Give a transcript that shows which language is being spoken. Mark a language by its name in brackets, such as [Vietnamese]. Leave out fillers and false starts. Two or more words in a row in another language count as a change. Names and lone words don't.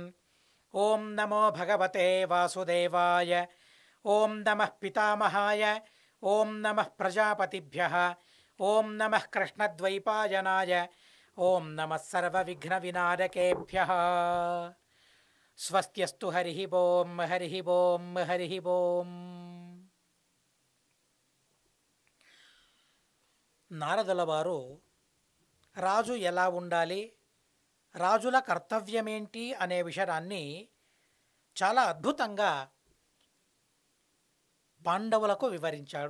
[Sanskrit] ॐ नमो भगवते वासुदेवाय ॐ नमः पितामहाय ॐ नमः प्रजापतिभ्यः ॐ नमः कृष्णद्वैपायनाय ॐ नमः सर्वविघ्नविनारकेभ्यः। स्वस्त्यस्तु हरिः ओं हरिः ओं हरिः ओं। [Telugu] నారదుల వారు రాజు ఎలా ఉండాలి, రాజుల కర్తవ్యమేంటి అనే విషయాన్ని చాలా అద్భుతంగా పాండవులకు వివరించాడు.